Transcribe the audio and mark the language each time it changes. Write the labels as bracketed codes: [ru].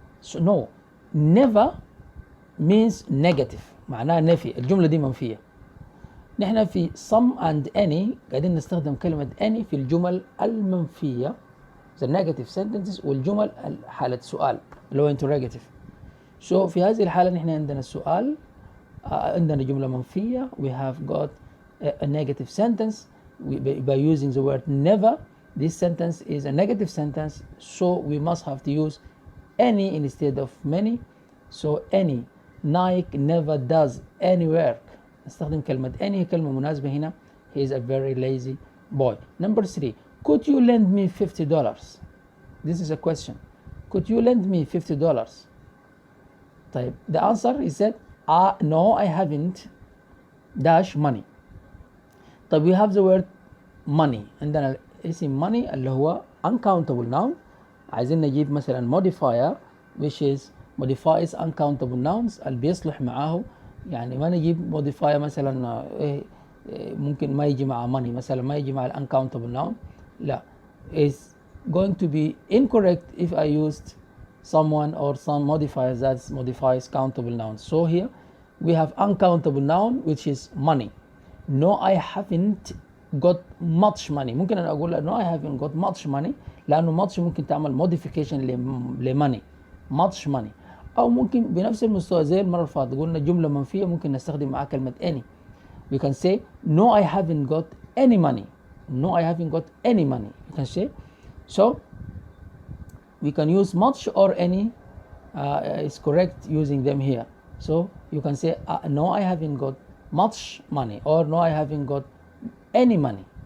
[en] So no, never means negative. [ar] معناها نفي. الجملة دي منفية. نحن في some and any قاعدين نستخدم كلمة any في الجمل المنفية [en] the negative sentences [ar] والجمل حالة سؤال اللي هو interrogative. So في هذه الحالة نحن عندنا السؤال عندنا جملة منفية. [en] We have got a negative sentence by using the word never. This sentence is a negative sentence, so we must have to use any instead of many. So any. Nike never does any work. [ar] نستخدم كلمة any كلمة مناسبة هنا. [en] He is a very lazy boy. Number three, could you lend me $50? This is a question. Could you lend me $50? طيب, the answer is that no, I haven't dash money. طيب, we have the word money. [ar] عندنا اسم money اللي هو uncountable noun. عايزين نجيب مثلا modifier [en] which is modifies uncountable nouns [ar] اللي بيصلح معاه. يعني ما نجيب modifier مثلا ممكن ما يجي مع money مثلا ما يجي مع uncountable noun. [en] لا, it's going to be incorrect if I used someone or some modifiers that modifies countable nouns. So here we have uncountable noun which is money. no I haven't got much money. [ar] ممكن أنا أقول [en] no I haven't got much money لأنه much ممكن تعمل modification لmoney much money. [ar] أو ممكن بنفس المستوى زي المرة اللي فاتت قلنا جملة منفية ممكن نستخدم معها كلمة any. [en] We can say no I haven't got any money. No I haven't got any money. You can say. So we can use much or any is correct using them here. So you can say no I haven't got much money or no I haven't got any money.